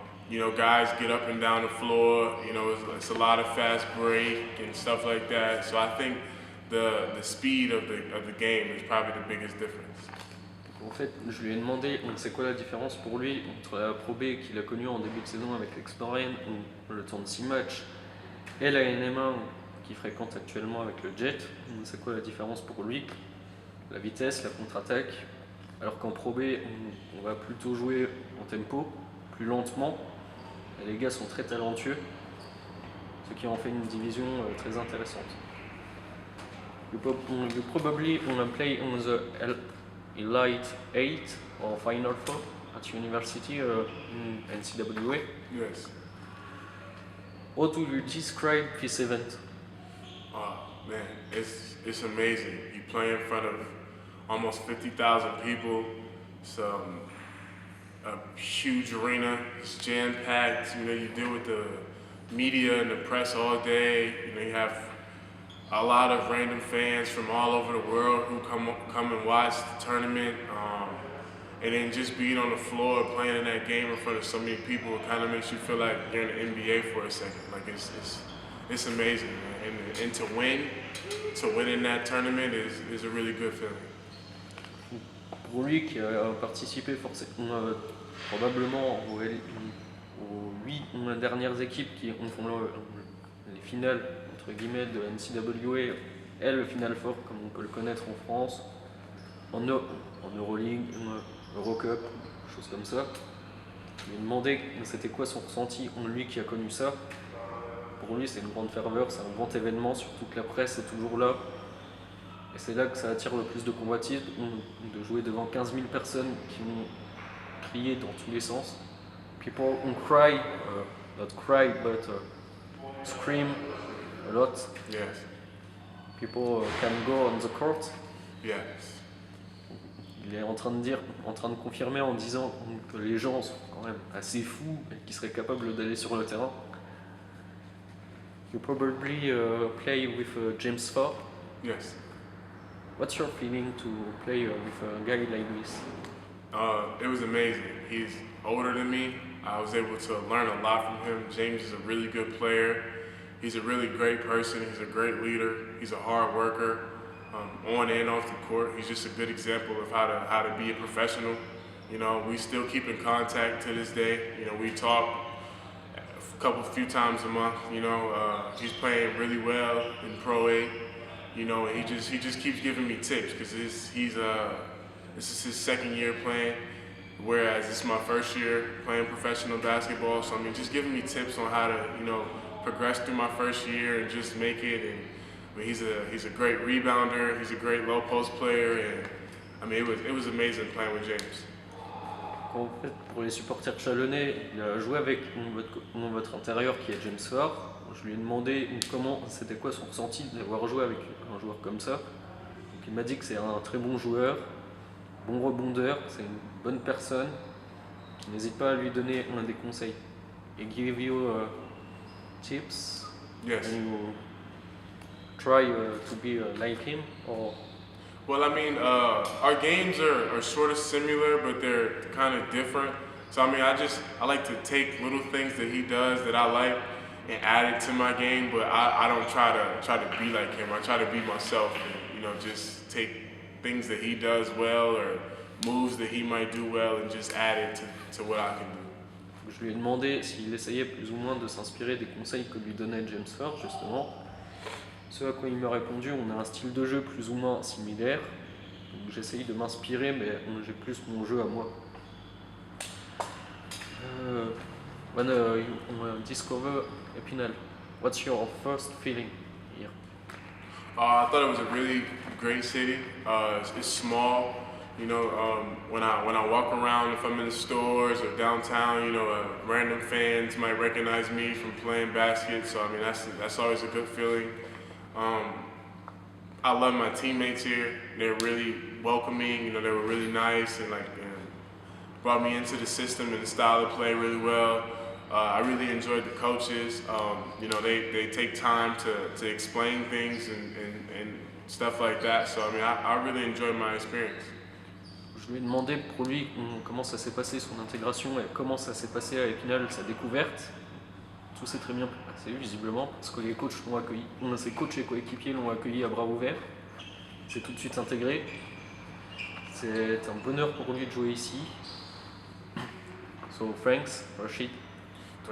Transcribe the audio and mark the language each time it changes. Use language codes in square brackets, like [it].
[en] You know, guys get up and down the floor. You know, it's a lot of fast break and stuff like that. So I think the speed of the game is probably the biggest difference. [fr] En fait, je lui ai demandé c'est quoi la différence pour lui entre la Pro B qu'il a connue en début de saison avec l'Aix-Maurienne, le temps de 6 matchs, et la NM1 qu'il fréquente actuellement avec le GET. C'est quoi la différence pour lui? La vitesse, la contre-attaque. Alors qu'en Pro B, on va plutôt jouer en tempo, plus lentement. Et les gars sont très talentueux, ce qui en fait une division très intéressante. [en] You probably play on the Elite 8 or Final 4 at university in NCAA. Yes. How do you describe this event? Oh man, it's amazing. You play in front of almost 50,000 people. It's a huge arena. It's jam-packed. You know, you deal with the media and the press all day. You know, you have a lot of random fans from all over the world who come and watch the tournament. And then just being on the floor, playing in that game in front of so many people, it kind of makes you feel like you're in the NBA for a second. Like it's amazing, man. And to win in that tournament is a really good feeling. [fr] Pour lui qui a participé probablement aux 8 dernières équipes qui font les finales entre guillemets de NCAA et le Final Four comme on peut le connaître en France, en Euroleague, Eurocup, choses comme ça. Je lui ai demandé c'était quoi son ressenti, lui qui a connu ça. Pour lui c'est une grande ferveur, c'est un grand événement, surtout que la presse est toujours là. Et c'est là que ça attire le plus de convoitises, de jouer devant 15 000 personnes qui vont crier dans tous les sens. [en] People cry, not cry, but scream a lot. Yes. People can go on the court Yes. [fr] Il est en train de confirmer en disant que les gens sont quand même assez fous et qu'ils seraient capables d'aller sur le terrain. [en] You probably play with James Ford. Yes. What's your feeling to play with a guy like this? It was amazing. He's older than me. I was able to learn a lot from him. James is a really good player. He's a really great person. He's a great leader. He's a hard worker, on and off the court. He's just a good example of how to be a professional. You know, we still keep in contact to this day. You know, we talk few times a month. You know, he's playing really well in Pro A. You know, he just keeps giving me tips because this is his second year playing, whereas this is my first year playing professional basketball. So I mean, just giving me tips on how to, you know, progress through my first year and just make it. And I mean, he's a great rebounder. He's a great low post player, and I mean, it was amazing playing with James. [fr] En fait, pour les supporters chalonnais, il a joué avec votre intérieur qui est James Ford. Je lui ai demandé c'était quoi son ressenti d'avoir joué avec un joueur comme ça. Donc, il m'a dit que c'est un très bon joueur, bon rebondeur, c'est une bonne personne. N'hésite pas à lui donner des conseils. Et [en] give you tips. Yes. And you try to be like him or. Well, I mean, our games are sort of similar, but they're kind of different. So I mean, I like to take little things that he does that I like and add it to my game, but I don't try to be like him. I try to be myself and, you know, just take things that he does well or moves that he might do well and just add it to what I can do. [fr] Je lui ai demandé s'il essayait plus ou moins de s'inspirer des conseils que lui donnait James Ford, justement. Ce à quoi il m'a répondu, on a un style de jeu plus ou moins similaire. Donc j'essaye de m'inspirer, mais j'ai plus mon jeu à moi. [en] When you discover Épinal, what's your first feeling here? I thought it was a really great city. It's small. You know, when I walk around, if I'm in the stores or downtown, you know, random fans might recognize me from playing basket. So I mean, that's always a good feeling. I love my teammates here. They're really welcoming. You know, they were really nice and brought me into the system and the style of play really well. I really enjoyed the coaches. You know, they take time to explain things and stuff like that. So I mean, I really enjoyed my experience. [fr] Je lui ai demandé pour lui comment ça s'est passé son intégration et comment ça s'est passé à Épinal sa découverte. Tout s'est très bien passé visiblement parce que les coachs l'ont accueilli, ses coachs et coéquipiers l'ont accueilli à bras ouverts. Il s'est tout de suite intégré. C'est un bonheur pour lui de jouer ici. [en] So thanks Rashid to